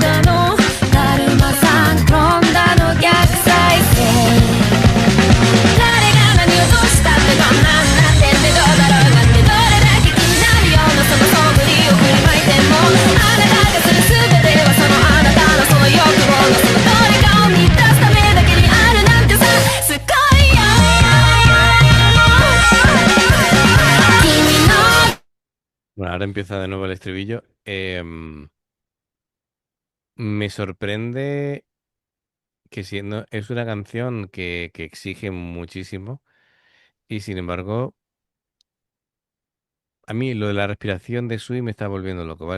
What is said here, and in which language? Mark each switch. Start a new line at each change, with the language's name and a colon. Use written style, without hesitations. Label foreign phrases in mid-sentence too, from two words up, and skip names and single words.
Japanese: かのだるまさん転んだの逆再生誰が何をどうしたってこんなんなってってどうだろうなってどれだけ気になるようなその素振りを振りまいてもあなたがする全てはそのあなたのその欲望のそのどれかを満たすためだけにあるなんてさすごいよ君の
Spanish: Bueno, ahora empieza de nuevo el estribillo. Me sorprende que siendo, es una canción que exige muchísimo y sin embargo, a mí lo de la respiración de Sui me está volviendo loco, ¿vale?